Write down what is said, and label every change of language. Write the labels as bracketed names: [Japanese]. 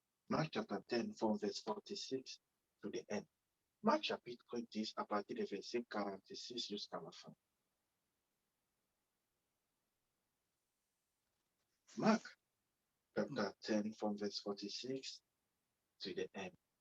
[English] Marc chapter 10, from verse 46 to the end. [French] Marc chapitre 10, à partir du verset 46 jusqu'à la fin. [English] Mark chapter 10, from verse 46 to the end.